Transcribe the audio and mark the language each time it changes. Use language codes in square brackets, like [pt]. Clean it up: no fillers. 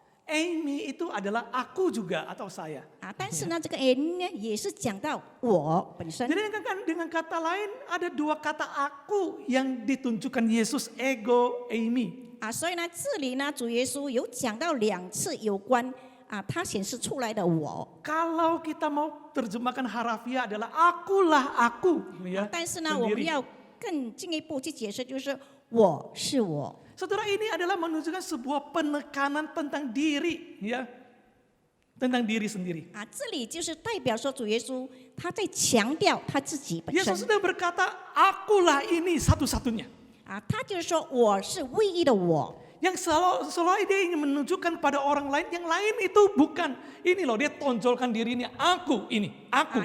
[id] Amy itu adalah aku juga atau saya. [zh] 但是呢，这个 n 呢也是讲到我本身。 [id] Jadi dengan kata lain ada 2 kata aku yang ditunjukkan Yesus, ego, Amy. [zh] 所以呢，这里呢，主耶稣有讲到2次有关他显示出来的我。 [id] Kalau kita mau terjemahkan harafiah adalah akulah aku. Ya, [zh] 但是呢，我们 [id] sendiri. [zh] 要更进一步去解释，就是我是我。 [id] Saudara, ini adalah menunjukkan sebuah penekanan tentang diri, ya, tentang diri sendiri. [zh] 这里就是代表说主耶稣他在强调他自己本身。 [id] Yesus sudah berkata, akulah ini satu-satunya. [zh] 他就是说我是唯一的我。 [id] Yang selalu dia ingin menunjukkan pada orang lain, yang lain itu bukan. Ini loh, dia tonjolkan diri ini, aku ini, aku.